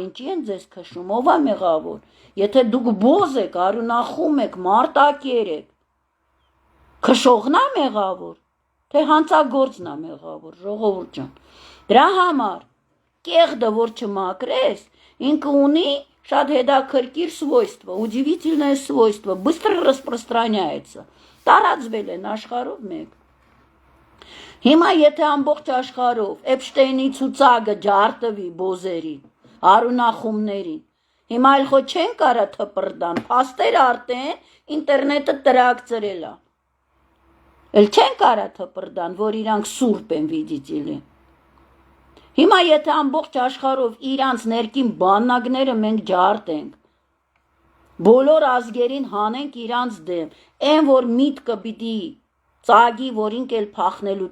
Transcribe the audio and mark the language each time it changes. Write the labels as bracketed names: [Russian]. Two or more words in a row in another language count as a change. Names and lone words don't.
[Armenian] ինչի են ձեզ քշում, ով է մեղավոր, եթե դուք բոզ եք, արունախում եք, մարտակեր եք, քշողն է մեղավոր, թե հանցագործն է մեղավոր, ժողովուրդ ջան, դրա համար, կեղդը որ չմակրես, ինքը ունի շատ հետաքրքիր [Russian] свойство, удивительное свойство, быстро распространяется, [Armenian] տարածվել են աշխարհով մեկ։ Հիմա եթե ամբողջ աշխարհով Էփշտեյնի ցուցակը ջարդվի բոզերին, արունախումներին, Հիմա այլ խո չեն կարա թպրդան, փաստեր արդեն ինտերնետը տրակցրել է։ Էլ չեն կարա թպրդան, որ իրանք սուրբ են վիդիտիլի։ Հիմա եթե ամբողջ աշխարհով իրանց ներքին բաննագները մենք ջարդենք, բոլոր ազգերին հանենք իրանց դեմ, այն որ միտքը պիտի ծագի, որ ինք էլ փախնելու